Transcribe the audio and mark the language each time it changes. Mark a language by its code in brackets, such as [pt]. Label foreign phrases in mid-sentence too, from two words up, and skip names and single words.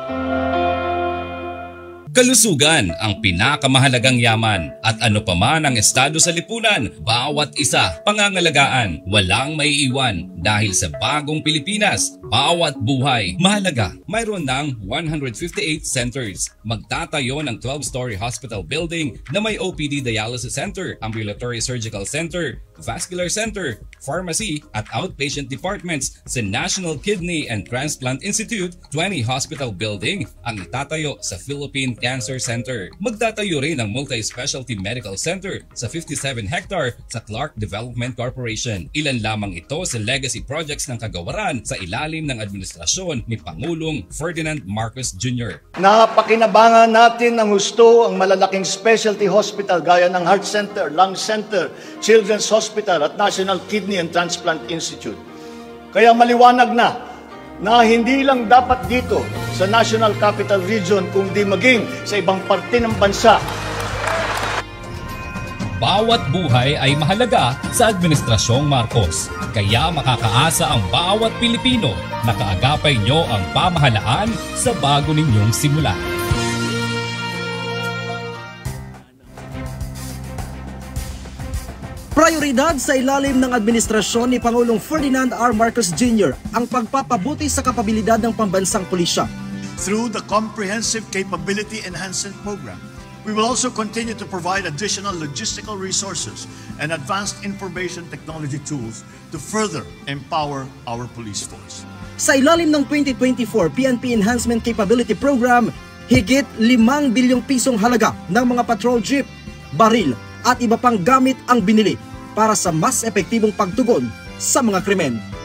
[tl] Kalusugan ang pinakamahalagang yaman at ano pa man ang estado sa lipunan, bawat isa pangangalagaan, walang maiiwan dahil sa bagong Pilipinas, bawat buhay mahalaga. Mayroon ng 158 centers. Magtatayo ng [en] 12-story hospital building [tl] na may [en] OPD dialysis center, ambulatory surgical center, vascular center, [tl] pharmacy at [en] outpatient departments [tl] sa National Kidney and Transplant Institute. [en] 20 hospital building [tl] ang itatayo sa Philippine Cancer Center. Magtatayo rin ng [en] multi-specialty medical center [tl] sa 57 hectare sa Clark Development Corporation. Ilan lamang ito sa [en] legacy projects [tl] ng kagawaran sa ilalim ng administrasyon ni Pangulong Ferdinand Marcos Jr. Napakinabangan natin ng husto ang malalaking [en] specialty hospital [tl] gaya ng Heart Center, Lung Center, Children's Hospital at National Kidney and Transplant Institute. Kaya maliwanag na hindi lang dapat dito sa National Capital Region kundi maging sa ibang parte ng bansa. Bawat buhay ay mahalaga sa Administrasyong Marcos. Kaya makakaasa ang bawat Pilipino na kaagapay nyo ang pamahalaan sa bago ninyong simula. Prioridad sa ilalim ng administrasyon ni Pangulong Ferdinand R. Marcos Jr. ang pagpapabuti sa kapabilidad ng pambansang pulisya. [en] Through the Comprehensive Capability Enhancement Program, we will also continue to provide additional logistical resources and advanced information technology tools to further empower our police force. [tl] Sa ilalim ng 2024 PNP Enhancement Capability Program, higit 5 bilyong pisong halaga ng mga patrol jeep, baril at iba pang gamit ang binili para sa mas epektibong pagtugon sa mga krimen.